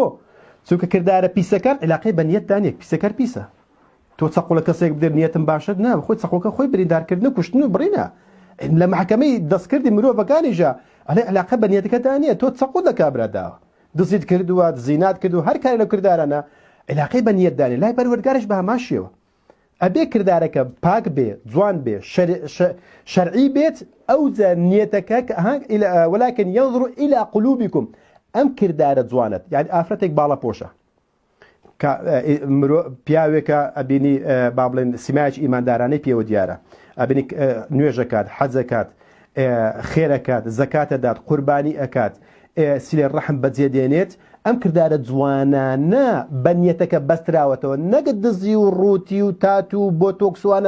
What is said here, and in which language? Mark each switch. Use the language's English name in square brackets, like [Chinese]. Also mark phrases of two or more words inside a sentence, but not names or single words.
[Central Kurdish] چونکە کردارە پیسەکان علاقەی بە نیەت دانیە پیسەکە پیسە تۆ چەقۆ لە کەسێک بدەر نیەتم باشە نا خۆی چەقۆکە خۆی بریندارکردن کوشتن و بڕینە لە محکەمەی دەستکردی مرۆڤەکانیژە ئەڵێ علاقە بە نیەتەکە دانیە تۆ چەقۆ لە کابراداوە دزیت کردووە زینات کردو هەر کاری لە کردارانە علاقەی بە نیەت دانێ لای پەروەردگارش بە هەمان شێوە ئەبێ کردارەکە پاک بێ جوان بێ شەرعی بێت ئەوجا نیەتەکە [Arabic] ولكن ينظر إلى قلوبكم [Central Kurdish] ئەم کردارە جوانت یعنی ئافرەتێک باڵە پۆشە پیاوێکە ئەبینی با بڵێن سیمایەکی ئیماندارانەی پێوە دیارە ئەبینی نوێژەکات حەجەکات خێرەکات زەکاتەدات قوربانی ئەکات سیلێ ڕەحم بەجێدێنێت ئەم کردارە جوانانە بە نیەتەکە بەستراوەتەوە نەگە دزی و ڕووتی و تاتوو بۆ تۆکسوانە